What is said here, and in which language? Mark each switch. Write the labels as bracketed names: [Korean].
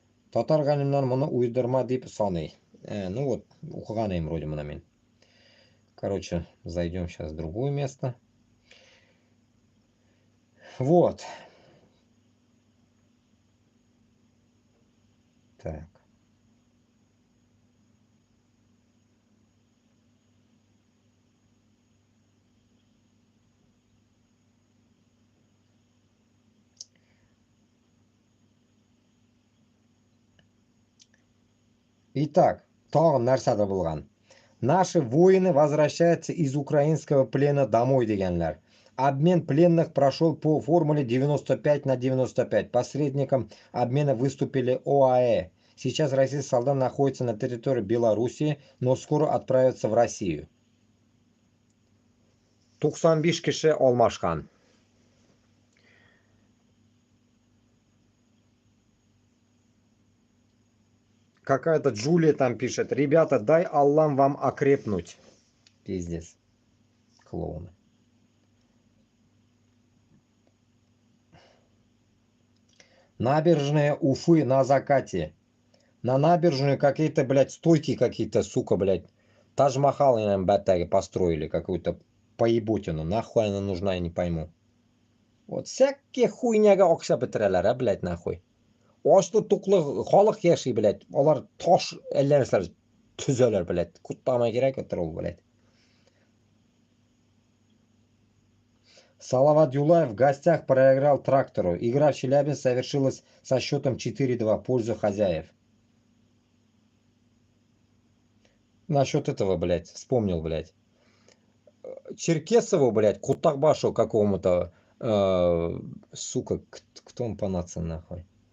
[Tatar] Татар галимнәр моны уйдырма дип саный. Ну вот, укыган идем вроде моны мин. [Russian] Короче, зайдем сейчас в другое место. Вот. Так. [Tatar] Итак, тагын нәрсәдә булган. [Russian] Наши воины возвращаются из украинского плена домой [Tatar] дегенләр. [Russian] Обмен пленных прошел по формуле 95/95. Посредником обмена выступили ОАЭ. Сейчас российские солдаты находятся на территории Белоруссии, но скоро отправятся в Россию. [Tatar] 95 кеше алмашкан. [Russian] Какая-то Джулия там пишет: ребята, дай Аллах вам окрепнуть. Пиздец. Клоуны. Набережная Уфы на закате. На набережную какие-то, блядь, стойки какие-то, сука, блядь. Тадж-Махал, наверное, батаги построили какую-то поеботину. Нахуй она нужна, я не пойму. Вот всякие хуйняга [Tatar] окшап бетерәләр, [Russian] а, блядь, нахуй. [Tatar] Ачлы туклы халык яши, блядь. Алар таш әлләрсәр төзәләр, блядь. Куттама кирәк отыр ул, блядь. [Russian] Салават Юлаев в гостях проиграл Трактору. Игра в Челябинске совершилась со счетом 4-2 в пользу хозяев. Насчет этого, блядь, вспомнил, блядь. Черкесову, блядь, Кутакбашу какому-то, сука, кто он по нации, нахуй?